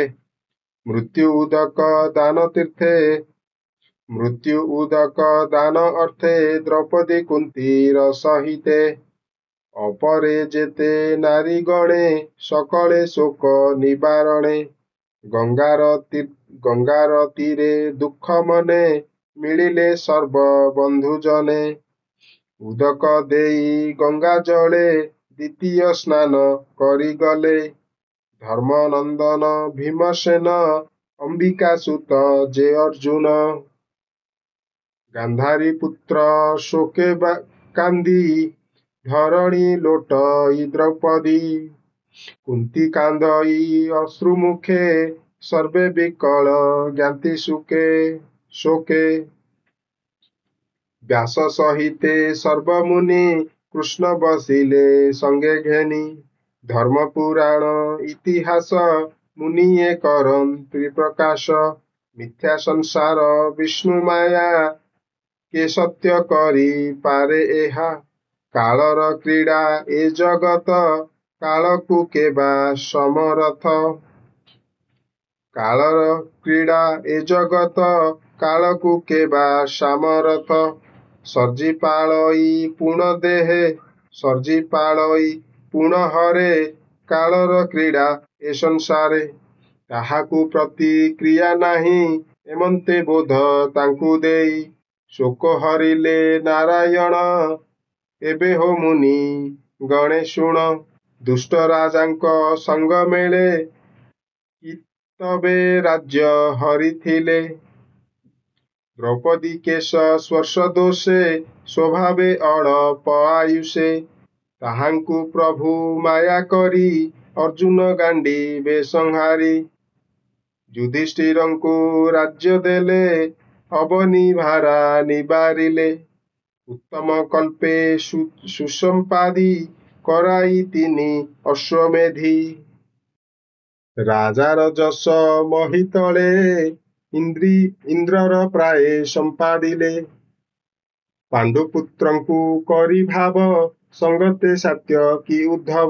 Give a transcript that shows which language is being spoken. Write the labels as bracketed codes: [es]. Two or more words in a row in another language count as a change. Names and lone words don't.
[or] ମୃତ୍ୟୁ ଉଦକ ଦାନ ତୀର୍ଥେ ମୃତ୍ୟୁ ଉଦକ ଦାନ ଅର୍ଥେ ଦ୍ରୌପଦୀ କୁନ୍ତୀର ସହିତେ। ଅପରେ ଯେତେ ନାରୀ ଗଣେ ସକଳେ ଶୋକ ନିବାରଣେ। ଗଙ୍ଗାର ତୀରେ ଦୁଃଖ ମନେ ମିଳିଲେ ସର୍ବ ବନ୍ଧୁ ଜନେ। ଉଦକ ଦେଇ ଗଙ୍ଗା ଜଳେ ଦ୍ୱିତୀୟ ସ୍ନାନ କରି ଗଲେ। ଧର୍ମନନ୍ଦନ ଭୀମସେନ ଅମ୍ବିକା ସୁତ ଯେ ଅର୍ଜୁନ। ଗାନ୍ଧାରୀ ପୁତ୍ର ଶୋକେ କାନ୍ଦି ଧରଣୀ ଲୋଟଇ ଦ୍ରୌପଦୀ। କୁନ୍ତୀ କାନ୍ଦଇ ଅଶ୍ରୁମୁଖେ ସର୍ବେ ବିକଳ ଜ୍ଞାତି ଶୋକେ। ବ୍ୟାସ ସହିତେ ସର୍ବମୁନି କୃଷ୍ଣ ବସିଲେ ସଙ୍ଗେ ଘେନି। ଧର୍ମ ପୁରାଣ ଇତିହାସ ମୁନିଏ କରନ୍ତି ପ୍ରକାଶ। ମିଥ୍ୟା ସଂସାର ବିଷ୍ଣୁ ମାୟା କେ ସତ୍ୟ କରି ପାରେ ଏହା। କାଳର କ୍ରୀଡ଼ା ଏ ଜଗତ କାଳକୁ କେବା ସମରଥ। କାଳର କ୍ରୀଡ଼ା ଏ ଜଗତ କାଳକୁ କେବା ସାମରଥ। ସର୍ଜି ପାଳଇ ପୁଣ ଦେହେ ସର୍ଜି ପାଳଇ ପୁଣ ହରେ। କାଳର କ୍ରୀଡ଼ା ଏ ସଂସାରେ କାହାକୁ ପ୍ରତିକ୍ରିୟା ନାହିଁ। ଏମନ୍ତେ ବୋଧ ତାଙ୍କୁ ଦେଇ ଶୋକ ହରିଲେ ନାରାୟଣ। ଏବେ ହୋ ମୁନି ଗଣେ ଶୁଣ। ଦୁଷ୍ଟ ରାଜାଙ୍କ ସଙ୍ଗ ମେଳେ ତବେ ରାଜ୍ୟ ହରିଥିଲେ। ଦ୍ରୌପଦୀ କେଶ ସ୍ପର୍ଶ ଦୋଷେ ସ୍ୱଭାବେ ଅଳପ ଆୟୁଷେ। ତାହାଙ୍କୁ ପ୍ରଭୁ ମାୟା କରି ଅର୍ଜୁନ ଗାଣ୍ଡୀବେ ସଂହାରି। ଯୁଧିଷ୍ଠିରଙ୍କୁ ରାଜ୍ୟ ଦେଲେ ଅବନୀ ଭାରା ନିବାରିଲେ। ଉତ୍ତମ କଳ୍ପେ ସୁସମ୍ପାଦି କରାଇ ତିନି ଅଶ୍ୱମେଧୀ। ରାଜାର ଯଶ ମହୀତଳେ ଇନ୍ଦ୍ରର ପ୍ରାୟେ ସମ୍ପାଦିଲେ। ପାଣ୍ଡୁପୁତ୍ରଙ୍କୁ କରି ଭାବ ସଙ୍ଗତେ ସାତ୍ୟ କି ଉଦ୍ଧବ।